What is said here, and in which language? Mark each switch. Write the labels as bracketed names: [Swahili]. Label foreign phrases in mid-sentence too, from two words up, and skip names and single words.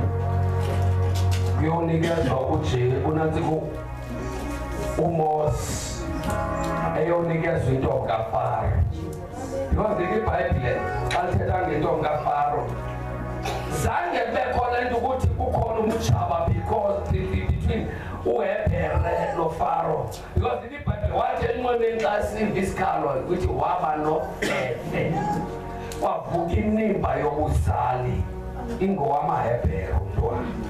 [Xhosa] Kuyonikezwa unantsika uMose eyonikezwa intombi kaFaro. Because iBhayibhile xa lithetha ngentombi kaFaro zange kube khona into ukuthi kukhona umtshaba between uHebhere noFaro. Because iBhayibhile wathi enqoneni xa siva isikhalo ukuthi waba nofefe kwavuka inimba yobuzali ingowamaHebhere umntwana.